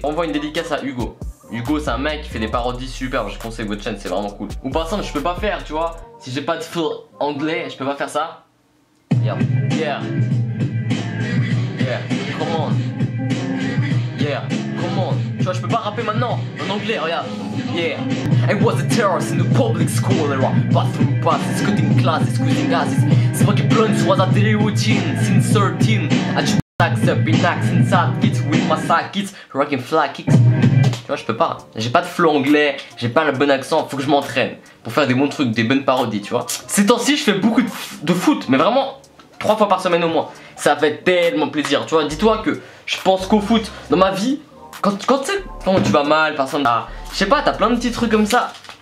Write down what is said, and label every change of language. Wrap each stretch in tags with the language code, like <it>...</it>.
<fr>Envoie une dédicace à Hugo. Hugo c'est un mec qui fait des parodies super. Je conseille votre chaîne, c'est vraiment cool. Ou par exemple je peux pas faire, tu vois, si j'ai pas de flow anglais, je peux pas faire ça.</fr> <en>Yeah, yeah, yeah, come on. Yeah, come on.</en> <fr>Tu vois, je peux pas rapper maintenant en anglais, regarde. Yeah.</fr> <en>I was a terrorist in the public school era. Bathroom passes, cutting classes, squeezing gases. Smoking blunts was a daily routine. Since 13, I just accept in accent sad kids with my side kids, rocking fly kicks.</en> <fr>Tu vois, je peux pas. J'ai pas de flow anglais, j'ai pas le bon accent. Faut que je m'entraîne pour faire des bons trucs, des bonnes parodies, tu vois. Ces temps-ci, je fais beaucoup de foot, mais vraiment 3 fois par semaine au moins. Ça fait tellement plaisir, tu vois. Dis-toi que je pense qu'au foot dans ma vie. Quand tu sais, quand tu vas mal, personne. Je sais pas, t'as plein de petits trucs comme ça.</fr>